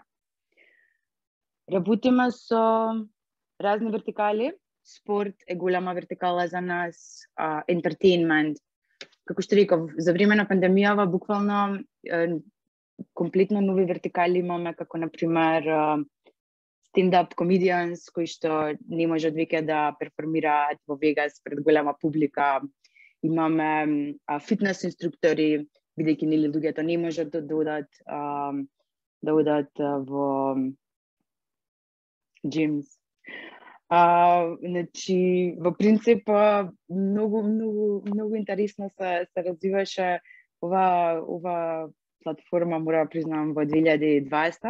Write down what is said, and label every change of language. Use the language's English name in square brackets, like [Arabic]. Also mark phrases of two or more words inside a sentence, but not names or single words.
[Macedonian] Работиме со разни вертикали. Спорт е голема вертикала за нас, entertainment. Како што реков, за време на пандемијава буквално комплетно нови вертикали имаме, како например [English] stand-up comedians [Macedonian] кои што не можат веќе да перформираат во Вегас пред голема публика. Имаме фитнес инструктори, бидејќи нели луѓето не можат да одат во gyms. Значи, во принцип многу интересно се развиваше ова платформа, мора да признам, во 2020.